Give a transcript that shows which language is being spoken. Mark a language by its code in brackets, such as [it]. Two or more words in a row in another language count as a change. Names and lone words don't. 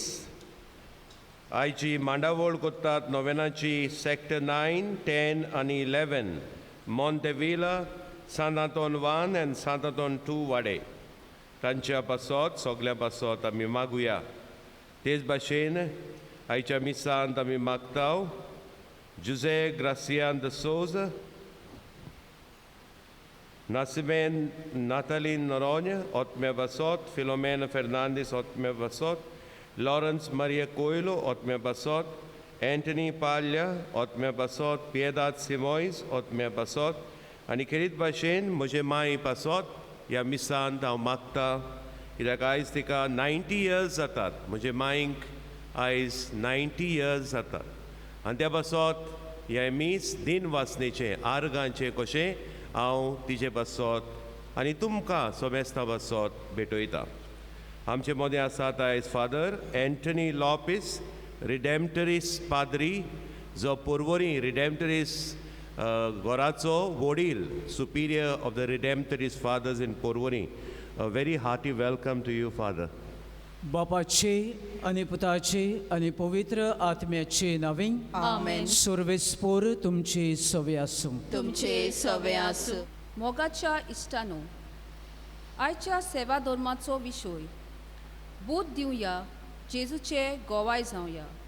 [kok] आयची मांडावळ कोत्तात नोवेनाची सेक्टर 9, 10 आनी 11 मॉन्तेविला, सांत आंतोन 1 आनी सांत आंतोन 2 वाडे. तांच्या पासत सगल्या पासत आमी मागुया. तेच भाशेन आयच्या मिसांत आमी मागताव जुझे ग्रासियान द सोजा, Nascimento Natalie Noronha, ótime basot, Filomena Fernandes, ótime basot, Lawrence Maria Coelho, ótime basot, Anthony Palha, ótime basot, Piedad Simões, ótime basot, आणि खेरीत भाशेन म्हजे माय पासत ह्या मिसांत हांव मागता कित्याक आयज तिका 90 years जातात. म्हजे मांयक आयज 90 years जातात आनी त्या पासत ह्या मीस दिन वासनेचे आर्गांचे कशें हांव तिचे पासत आनी तुमकां सोमेस्ता पासत भेटयता. आमचे मदें आसात आयज फादर एंटनी लॉपिस, रिडेम्पटरीस पाद्री, जो पोर्वोरी रिडेम्पटरीस घोराचो वडील, [en] Superior of the Redemptorist Fathers in Porvorim. A very hearty welcome to you Father. [kok] बापाचे आणि पुताचे आणि पवित्र आत्म्याचे नावे आमेन. सर्वेस्पोर तुमचे सवे आसूं. तुमचे सवे आसूं. मोगाच्या इश्टानो, आयच्या सेवा धर्माचो विशय बोध दिवया, जेजूचे गोवाय जावया.